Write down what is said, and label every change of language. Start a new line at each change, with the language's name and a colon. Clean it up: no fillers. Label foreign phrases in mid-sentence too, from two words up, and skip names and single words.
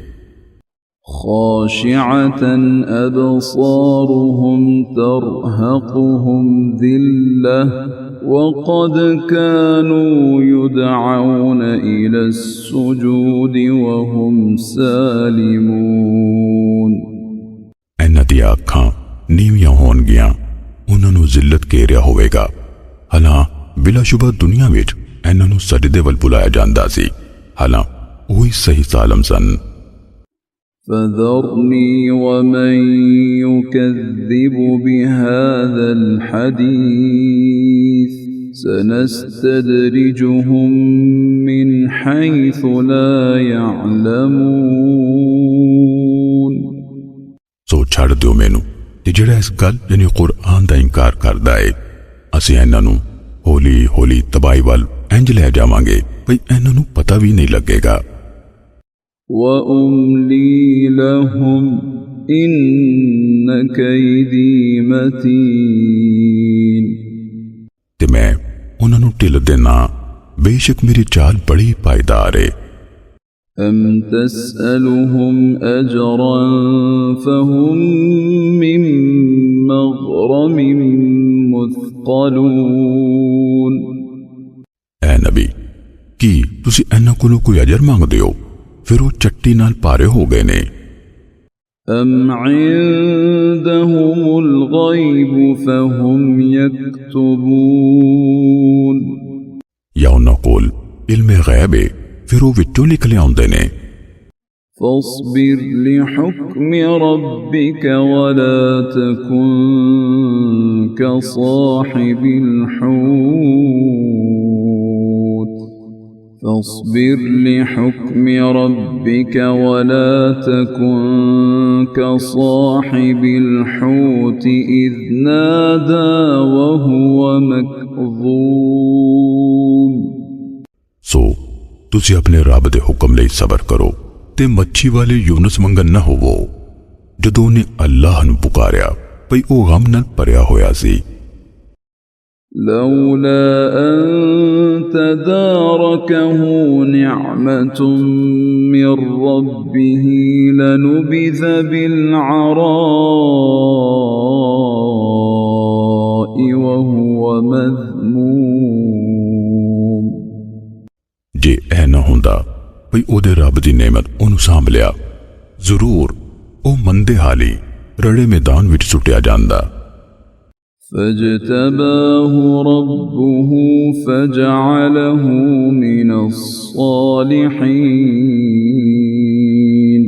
Arabic: خاشعة أبصارهم ترهقهم ذلة وقد كانوا يدعون إلى السجود وهم سالمون,
Punjabi: ਇਨ੍ਹਾਂ ਦੀ ਅੱਖਾਂ ਨੀਵੀਆਂ ਹੋਣਗੀਆਂ, ਉਨ੍ਹਾਂ ਨੂੰ ਜ਼ਿੱਲਤ ਘੇਰਿਆ ਹੋਵੇਗਾ। ਹਾਲਾਂ ਬਿਲਾਸ਼ੁਬਾ ਦੁਨੀਆ ਵਿੱਚ ਇਨ੍ਹਾਂ ਨੂੰ ਸਜਦੇ ਵੱਲ ਬੁਲਾਇਆ ਜਾਂਦਾ ਸੀ, ਹਾਲਾਂ ਓਹੀ ਸਹੀ ਸਾਲਮ ਸਨ।
Arabic: فذرني ومن يكذب بهذا الحديث سنستدرجهم من حيث لا يعلمون,
Punjabi: ਸੋ ਛੱਡ ਦਿਓ ਮੈਨੂੰ ਤੇ ਜਿਹੜਾ ਇਸ ਗੱਲ ਯਾਨੀ ਕੁਰਾਨ ਦਾ ਇਨਕਾਰ ਕਰਦਾ ਹੈ, ਅਸੀਂ ਇਨ੍ਹਾਂ ਨੂੰ ਹੌਲੀ ਹੌਲੀ ਤਬਾਹੀ ਵੱਲ ਇੰਜ ਲੈ ਜਾਵਾਂਗੇ ਭਈ ਇਨ੍ਹਾਂ ਨੂੰ ਪਤਾ ਭੀ ਨਹੀਂ ਲੱਗੇਗਾ।
Arabic: وأملي لهم إن كيدي متين,
Punjabi: ਤੇ ਮੈਂ ਉਨ੍ਹਾਂ ਨੂੰ ਢਿੱਲ ਦੇਣਾ, ਬੇਸ਼ੱਕ ਮੇਰੀ ਚਾਲ ਬੜੀ ਪਾਇਦਾਰ ਹੈ।
Arabic: أم تسألهم أجرا فهم من مغرم مثقلون,
Punjabi: ਐ ਨਬੀ ਕੀ ਤੁਸੀਂ ਇਨ੍ਹਾਂ ਕੋਲੋਂ ਕੋਈ ਅਜਰ ਮੰਗਦੇ ਹੋ, ਫਿਰ ਉਹ ਚੱਟੀ ਨਾਲ ਭਾਰੇ ਹੋ ਗਏ ਨੇ।
Arabic: أم عندهم الغيب فهم يكتبون,
Punjabi: ਯਾ ਉਨ੍ਹਾਂ ਕੋਲ ਇਲਮੇ ਗ਼ੈਬ ਹੈ, ਫਿਰ ਉਹ ਵਿੱਚੋਂ ਲਿਖ ਲਿਆਉਂਦੇ ਨੇ।
Arabic: فاصبر لحكم ربك ولا تكن كصاحب الحوت، فاصبر لحكم ربك ولا تكن كصاحب الحوت إذ نادى وهو مكظوم,
Punjabi: ਸੋ ਤੁਸੀਂ ਅਪਣੇ ਰੱਬ ਦੇ ਹੁਕਮ ਲਈ ਸਬਰ ਕਰੋ ਤੇ ਮੱਛੀ ਵਾਲੇ ਯੂਨੁਸ ਮੰਗਣ ਨਾ ਹੋਵੋ, ਜਦੋਂ ਨੇ ਅੱਲ੍ਹਾ ਨੂੰ ਪੁਕਾਰਿਆ ਭਈ ਉਹ ਗ਼ਮ ਨਾਲ ਭਰਿਆ ਹੋਇਆ ਸੀ।
Arabic: لولا أن تداركه نعمة من ربه لنبذ بالعراء وهو مذموم,
Punjabi: ਜੇ ਐ ਨਾ ਹੁੰਦਾ ਭਈ ਓਦੇ ਰੱਬ ਦੀ ਨੇਮਤ ਓਨੂੰ ਸਾਂਭ ਲਿਆ, ਜ਼ਰੂਰ ਓ ਮੰਦੇ ਹਾਲੀ ਰੜੇ ਮੈਦਾਨ ਵਿੱਚ ਸੁੱਟਿਆ ਜਾਂਦਾ।
Arabic: فاجتباه ربه فجعله من الصالحين,